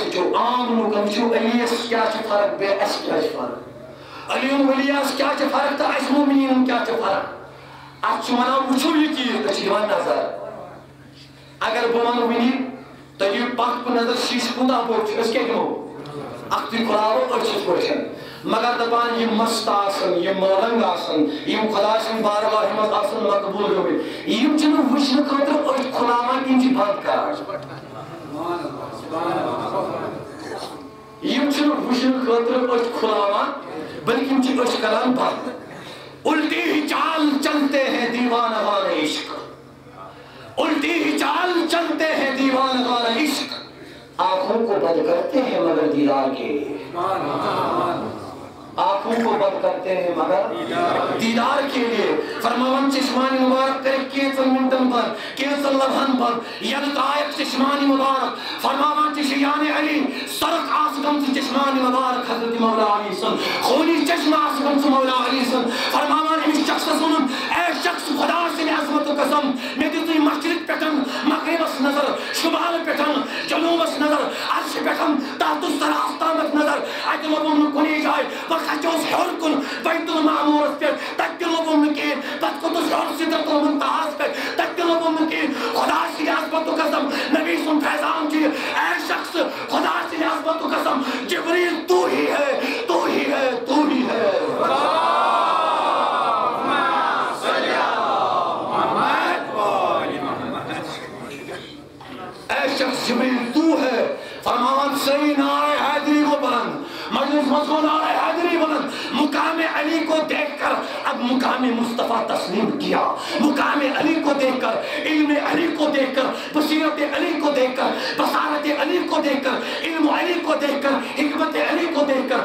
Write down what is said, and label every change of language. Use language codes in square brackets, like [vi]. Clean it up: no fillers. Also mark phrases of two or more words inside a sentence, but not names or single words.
[ks] وٕچھو عام لُکن وٕچھو علی یس کیٛاہ چھِ فرق بیٚیہِ اَسہِ کیٛاہ چھِ فرق علی ولیَس کیٛاہ چھِ فرق تہٕ اَسہِ مومنیٖنن کیٛاہ چھِ فرق اَتھ چھِ وَنان وٕچھو یہِ چیٖز أسۍ چھِ دِوان نظر اگر بہٕ وَنہٕ وٕنی تُہۍ دِیِو پتھ کُن نظر شیٖشہٕ کوٗتاہ بوٚڑ چھُ أسۍ کیٛاہ دِمو اکھتُے کھُلاوو أچھِس پٲٹھۍ مگر دپان یِم مست آسن یِم مٲلنٛگ آسن یِم خۄداے سٕنٛدِ بارگاہہِ منٛز آسن مقبوٗل گٔمٕتۍ یِم چھِنہٕ وٕچھنہٕ خٲطرٕ أچھ کھُلاوان یِم چھِ بنٛد کران یِم چھِنہٕ وٕچھنہٕ خٲطرٕ أچھ کھُلاوان بلکہ یِم چھِ أچھ کران بنٛد [ur] الٹی ہی چال چلتے ہیں دیوانہ والے عشق الٹی ہی چال چلتے ہیں دیوانہ والے عشق آنکھوں کو بند کرتے ہیں مگر دیدار کے لیے آنکھوں کو بند کرتے ہیں مگر دیدار کے لیے [ks] فرماوان چشمانی مبارک کرے کینژن منٹن بند کینژن لمحن بند ینہٕ ترٛایکھ چشمانی مبارک فرماوان چھِ شیانِ علی سرخ آسہٕ گٔمژٕ چشمانی مبارک حضرت مولا علی سُنٛد خوٗنی چشمہٕ آسہٕ گٔمژٕ مولا علی سُنٛد فرماوان أمِس شخصس ووٚنُن اے شخص خۄدا سٕنٛدِ عظمتُک قسم مےٚ دِژٕے مشرق پٮ۪ٹھ مغربس نظر شُمال پٮ۪ٹھ جنوٗبس نظر عرشہِ پٮ۪ٹھ تحت سرحس تامتھ نظر اتہِ لوٚبُم نہٕ کُنی جایہِ بہٕ کھژیوس ہیوٚر کُن بیت المعموٗرس پٮ۪ٹھ تتہِ تہِ لوٚبُم نہٕ کِہیٖنۍ پتہٕ کھوٚتُس ہیوٚر سِدرت المُنتہاہس پٮ۪ٹھ تتہِ تہِ لوٚبُم نہٕ کِہیٖنۍ خۄدا سٕنٛدِ عظمتُک قسم نبی سُنٛد فیضان چھُ یہِ اے شخص خۄدا سٕنٛدِ عظمتُک قسم جبریٖل [ur] تو ہی ہے تو ہی ہے تو ہی ہے اے شخص جبریل تو ہے فرماوان صحیح نعرہ حیدری کو بلند مجلس مضمون نعرہ حیدری بلند مقام علی کو دیکھ کر اب مقام مصطفیٰ تسلیم کیا مقام علی کو دیکھ کر علم علی کو دیکھ کر بصیرت علی کو دیکھ کر بصارت علی کو دیکھ کر علم علی کو دیکھ کر حکمت علی کو دیکھ کر